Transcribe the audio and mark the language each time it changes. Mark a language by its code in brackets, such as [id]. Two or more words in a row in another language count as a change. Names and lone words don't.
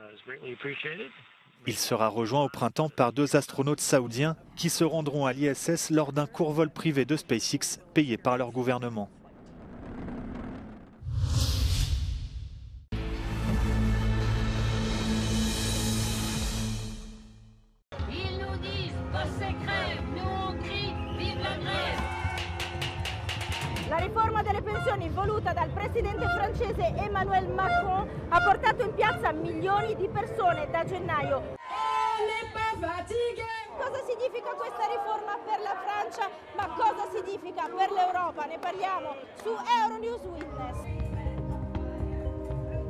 [fr] Il sera rejoint au printemps par 2 astronautes saoudiens qui se rendront à l'ISS lors d'un court vol privé de SpaceX payé par leur gouvernement. Ils nous disent forse crève, nous on crie vive la grève. [it] La riforma delle pensioni voluta dal presidente francese Emmanuel Macron ha portato in piazza milioni di persone da gennaio. Cosa significa questa riforma per la Francia? Ma cosa significa per l'Europa? Ne parliamo su Euronews Witness.